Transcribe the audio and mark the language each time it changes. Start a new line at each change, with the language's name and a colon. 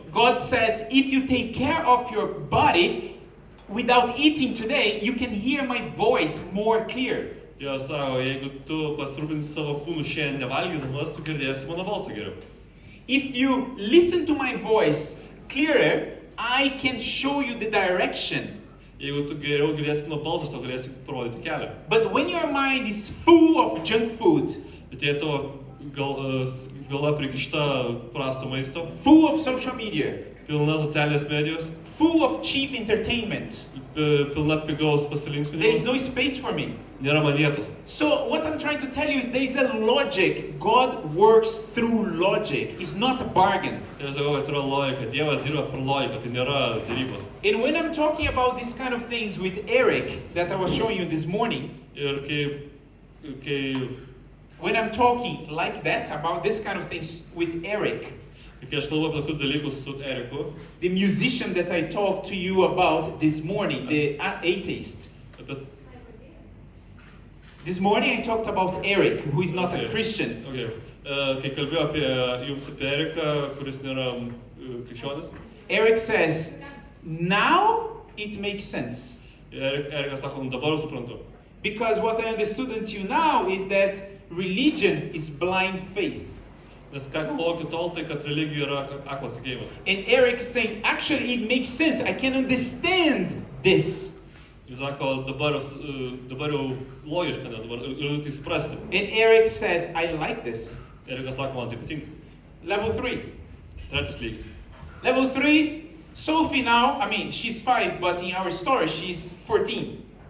English: God says, if you take care of your body without eating today, you can hear my voice more clear.
Lithuanian: Dievas sako, jeigu tu pasirūpinsi savo kūnų šiandien nevalgydamas, tu girdėsi mano balsą geriau.
English: If you listen to my voice clearer, I can show you the direction.
Lithuanian: Jeigu tu geriau girdėsi mano balsą, aš tau galėsiu parodyti kelią.
English: But when your mind is full of junk food,
Lithuanian: Bet jei to galva prikišta prasto maisto,
English: full of social media,
Lithuanian: pilna socialinės medijos,
English: full of cheap entertainment,
Lithuanian: pilna pigaus
English: there is
Lithuanian: pasilinksminimo,
English: no space for me.
Lithuanian: nėra man vietos.
English: So what I'm trying to tell you is there is a logic. God works through logic. It's not a bargain.
Lithuanian: Tai aš sakau, kad yra logika. Dievas dirba per logiką, tai nėra derybos.
English: And when I'm talking about these kind of things with Eric that I was showing you this morning,
Lithuanian: Ir kai
English: when I'm talking like that about this kind of things with Eric,
Lithuanian: aš kalbu apie tokius dalykus su Eriku,
English: the musician that I talked to you about this morning, the atheist.
Lithuanian: apie
English: This morning I talked about Eric, who is not a Okay. Christian.
Lithuanian: Kai kalbėjau apie Eriką, kuris nėra krikščionis,
English: Eric says, now it makes sense.
Lithuanian: Erikas sako, dabar jau suprantu.
English: Because what I understood until now is that religion is blind faith.
Lithuanian: Nes ką galvoju iki tol, tai kad religija yra aklas tikėjimas.
English: And Eric is saying, actually it makes sense. I can understand this.
Lithuanian: Jis sako, dabar jau logiška, nes dabar galiu tai suprasti.
English: And Eric says, I like this.
Lithuanian: Erikas sako, man tai patinka.
English: Level 3.
Lithuanian: Trečias lygis.
English: Level 3, Sophie now, she's 5, but in our story she's 14.